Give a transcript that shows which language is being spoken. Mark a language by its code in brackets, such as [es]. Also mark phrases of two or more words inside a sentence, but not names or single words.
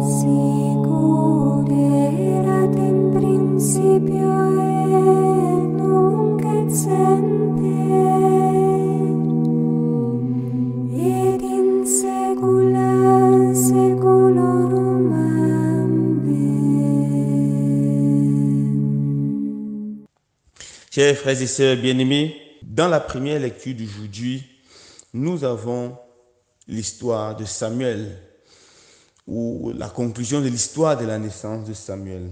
[la] Sicut erat in principio et nunc et semper, et in saecula saeculorum. Amen. [fr] Chers frères et sœurs bien-aimés, dans la première lecture d'aujourd'hui, nous avons l'histoire de Samuel, ou la conclusion de l'histoire de la naissance de Samuel.